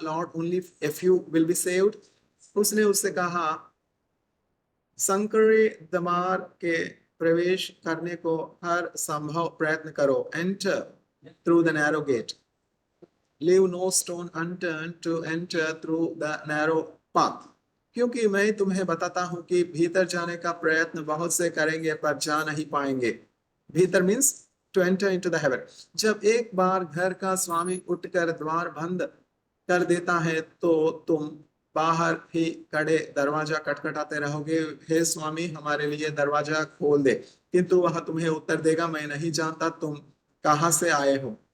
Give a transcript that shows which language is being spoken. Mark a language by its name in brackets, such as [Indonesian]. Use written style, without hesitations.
[English] Lord, only a few will be saved. [Hindi] उसने उससे कहा, संकरे द्वार के प्रवेश करने को हर संभव प्रयत्न करो. [English] Enter through the narrow gate. Leave no stone unturned to enter through the narrow path. [Hindi] क्योंकि मैं तुम्हें बताता हूं कि भीतर जाने का प्रयत्न बहुत से करेंगे पर जा नहीं पाएंगे. [English] भीतर means to enter into the heaven. [Hindi] जब एक बार घर का स्वामी उठकर द्वार बंद कर देता है तो तुम बाहर ही खड़े दरवाजा खटखटाते रहोगे, हे स्वामी हमारे लिए दरवाजा खोल दे. किंतु वह तुम्हें उत्तर देगा, मैं नहीं जानता तुम कहां से आए हो.